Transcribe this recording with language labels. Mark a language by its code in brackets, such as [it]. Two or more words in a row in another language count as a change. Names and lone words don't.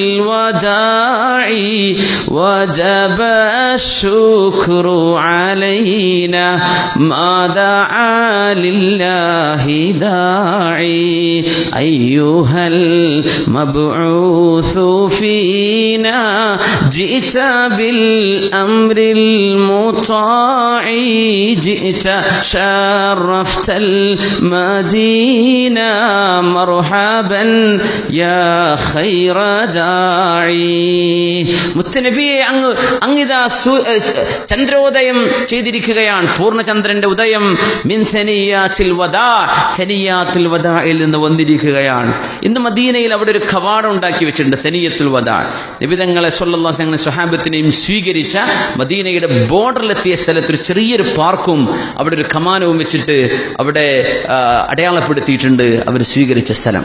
[ar] الوداع وجب الشكر علينا ما دعا لله داع أيها المبعوث فينا جئت بالأمر المطاع جئت شرفت المدينة مرحبا يا خير داعي. [ml] മുത്തുനബിയെ അങ്ങിതാ ചന്ദ്രോദയം ചെയ്തിരിക്കുകയാണ്, പൂർണ്ണചന്ദ്രന്റെ ഉദയം. [ar] من ثنيات الوداع, [ml] സനിയാത്തുൽ വദായിൽ നിന്ന് വന്നിരിക്കുകയാണ്. ഇന്ന് മദീനയിൽ അവിടെ ഒരു കവാടം ഉണ്ടാക്കി വെച്ചിട്ടുണ്ട്, സനിയത്തുൽ വദാ. നബി തങ്ങളെ [ar] صلى الله عليه وسلم [ml] സ്വഹാബത്തിനെയും സ്വീകരിച്ച മദീനയുടെ ബോർഡറിലെത്തിയ സ്ഥലത്ത് ഒരു ചെറിയൊരു പാർക്കും അവിടെ ഒരു കമാനവും വെച്ചിട്ട് അവിടെ അടയാളപ്പെടുത്തിയിട്ടുണ്ട് അവർ സ്വീകരിച്ച സ്ഥലം.